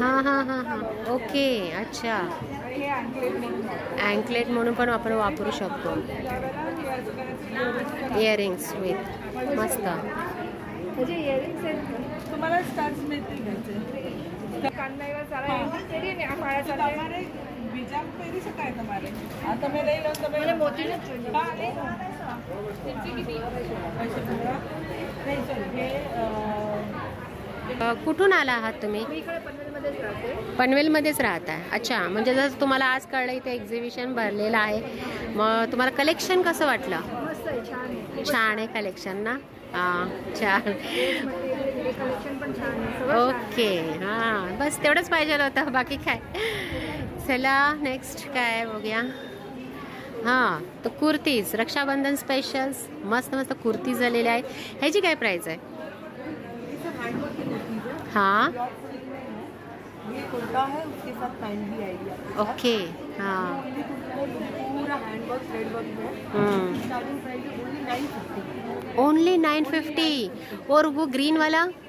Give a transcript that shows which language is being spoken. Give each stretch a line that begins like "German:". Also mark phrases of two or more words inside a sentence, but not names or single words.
Hindi: हां हां हां हां ओके अच्छा.
Marathi: शकता आणि हे अँकलेट म्हणून वापरू. अँकलेट म्हणून पण आपण वापरू शकतो.
English: earrings with मस्त.
Marathi: म्हणजे इयरिंग्स आहेत तुम्हाला स्टार्स मिळतील घ्यायचे. काननाईवर सारा
Gujarati: તમારે બીજા પહેરી શકાય તમારે. આ તમે લઈ લો. તમે મોતીનો જ જોઈએ. હા નહીં sorry हे
Marathi: कुठून आला आहात तुम्ही? मी इकडे पनवेलमध्येच राहते. पनवेलमध्येच राहताय. अच्छा म्हणजे जसं तुम्हाला आज कळलं इथे एक्झिबिशन भरलेलं आहे. मग तुम्हाला कलेक्शन कसं वाटलं? मस्त आहे, छान आहे. छान आहे कलेक्शन ना? हां छान. कलेक्शन पण छान आहे. सगळं छान आहे. ओके हां बस तेवढंच पाहिजे होतं बाकी काय. चला नेक्स्ट काय बघूया. हां तर कुर्तीज रक्षाबंधन स्पेशल्स मस्त मस्त कुर्तीज आलेल्या आहेत. ह्याची काय प्राईस आहे?
Hindi: हाँ ये कुर्ता है, उसके साथ पैंट भी आएगी आपके पास। ओके हाँ पूरा
English: handwork threadwork
Hindi: है।
English: starting price
Hindi: है ओनली 950। ओनली 950 और वो ग्रीन वाला